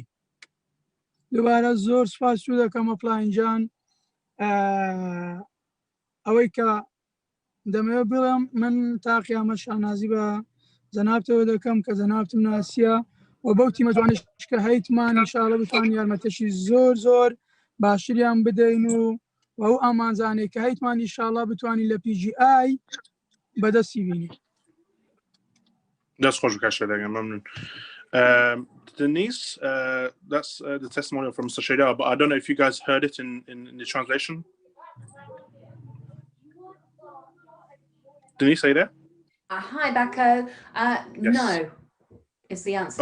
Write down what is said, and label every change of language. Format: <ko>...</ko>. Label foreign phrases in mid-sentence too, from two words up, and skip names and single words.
<ckb>دووبارە زۆر سپاس و دەکەمە پلاینجان ئەوەی کە دەمەوێت بڵێم من تا قیامەت شانازی بە جەنابتەوە دەکەم کە جەنابتم ناسیە و بەو تیمە جوانش کە هەیتمان ئینشاڵڵا بتوانین یارمەتەشی زۆر زۆر باشتریان بدەین و ئەو ئامانجانێک کە هەیتمان ئینشاڵڵا بتوانین لە PGI بەدەستی بینین. دەست خۆش بکەشەدەگەن مەمنون.</ckb> <en>Denise, that's the testimonial from Mr. Sheda, but I don't know if you guys heard it in the translation. Denise, are you there? Hi, Bako. Yes. No, is the answer.</en>